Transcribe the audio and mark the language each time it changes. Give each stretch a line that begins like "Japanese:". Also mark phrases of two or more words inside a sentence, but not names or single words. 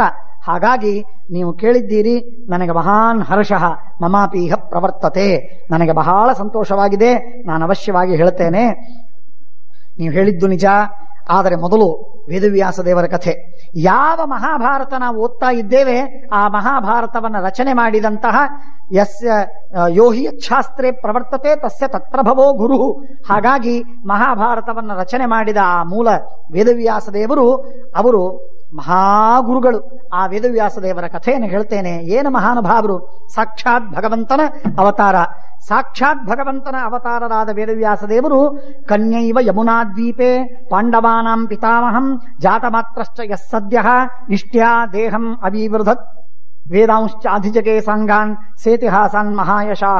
Kannada: ಹಾಗಾಗಿ ನೀವು ಕೇಳಿದ್ದೀರಿ, ನನಗೆ
Sanskrit: ಮಹಾನ್ ಹರ್ಷಃ ಮಮಾಪೀಹ ಪ್ರವರ್ತತೆ,
Kannada: ನನಗೆ ಬಹಳ ಸಂತೋಷವಾಗಿದೆ, ನಾನು ಅವಶ್ಯವಾಗಿ ಹೇಳ್ತೇನೆ. ನೀವು ಹೇಳಿದ್ದು ನಿಜ, ಆದರೆ ಮೊದಲು ವೇದವ್ಯಾಸ ದೇವರ ಕಥೆ. ಯಾವ ಮಹಾಭಾರತ ನಾವು ಓದ್ತಾ ಇದ್ದೇವೆ ಆ ಮಹಾಭಾರತವನ್ನು ರಚನೆ ಮಾಡಿದಂತಹ
Sanskrit: ಯಸ್ಯ ಯೋಹಿ ಯಚ್ಛಾಸ್ತ್ರೇ ಪ್ರವರ್ತತೆ ತಸ್ಯ ತತ್ಪ್ರಭವೋ ಗುರು.
Kannada: ಹಾಗಾಗಿ ಮಹಾಭಾರತವನ್ನು ರಚನೆ ಮಾಡಿದ ಆ ಮೂಲ ವೇದವ್ಯಾಸ ದೇವರು ಅವರು ಮಹಾಗುರುಗಳು. ಆ ವೇದವ್ಯಾಸ ದೇವರ ಕಥೆಯನ್ನು ಹೇಳ್ತೇನೆ. ಏನು ಮಹಾನುಭಾವರು, ಸಾಕ್ಷಾತ್ ಭಗವಂತನ ಅವತಾರ. ಸಾಕ್ಷಾತ್ ಭಗವಂತನ ಅವತಾರರಾದ ವೇದವ್ಯಾಸ ದೇವರು
Sanskrit: ಕನ್ಯೈವ ಯಮುನಾದ್ವೀಪೆ ಪಾಂಡವಾನಾಂ ಪಿತಾಮಹಂ ಜಾತಮಾತ್ರಶ್ಚ ಯಸ್ಸದ್ಯಃ ಇಷ್ಟ್ಯಾ ದೇಹಂ ಅವಿವೃಧತ್ ವೇದಾಂಶ್ಚ ಅಧಿಜಗೆ ಸಂಗಾನ್ ಸೇತಿಹಾಸಾನ್ ಮಹಾಯಶಾಹ.